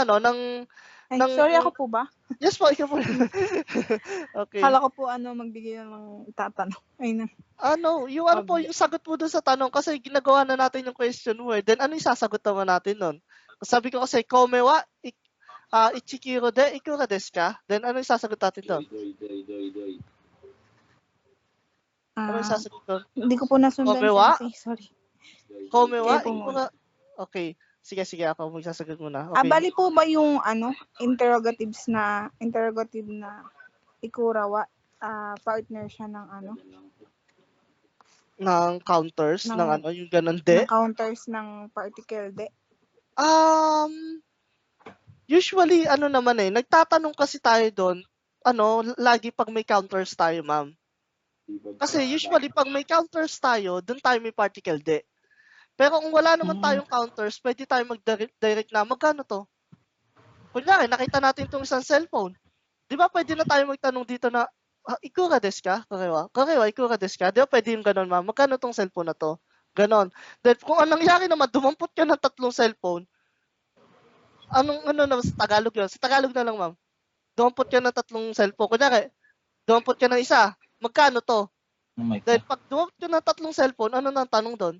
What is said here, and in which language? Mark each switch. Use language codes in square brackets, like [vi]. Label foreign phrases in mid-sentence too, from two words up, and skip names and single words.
[tl] Ay, sorry, ako po ba? Yes po, ikaw po. Okay. Kala ko po magbigay ng tatanong. Ay na. Yung po, yung sagot po dun sa tanong, kasi ginagawa na natin yung [en] question word, [tl] then ano yung sasagot naman natin nun? Sabi ko kasi, [ja] 米は、一キロでいくらですか? [tl] Then ano yung sasagot natin doon? Ano yung sasagot doon? Hindi ko po nasundan, [ja] Komewa? [tl] Sensei. Sorry. [ja] Komewa [tl] Kayo po ikura. Okay. Sige, ako magsasagot muna. Ah, Okay. bali po ba yung interrogative na ikura wa partner siya ng Ng counters, Ng- yung ganun de. ng counters ng particle de? Usually, naman nagtatanong kasi tayo doon, lagi pag may counters tayo, ma'am. Kasi usually, pag may counters tayo, doon tayo may particle de. Pero kung wala naman tayong counters, pwede tayo mag-direct na, magkano to? Kunyari, nakita natin itong isang cellphone. Di ba pwede na tayo magtanong dito na, [ja] いくらですか? かれは、いくらですか? [tl] Di ba pwede yung ganon, ma'am? Magkano tong cellphone na to? Ganon. Then, kung anong nangyari naman, dumampot ka ng 3 cellphone, naman sa Tagalog yun? Sa Tagalog na lang, ma'am. Dumampot ka ng 3 cellphone. Kunyari, dumampot ka ng isa. Magkano to? Then, pag dumampot ka ng 3 cellphone, ano nang tanong doon?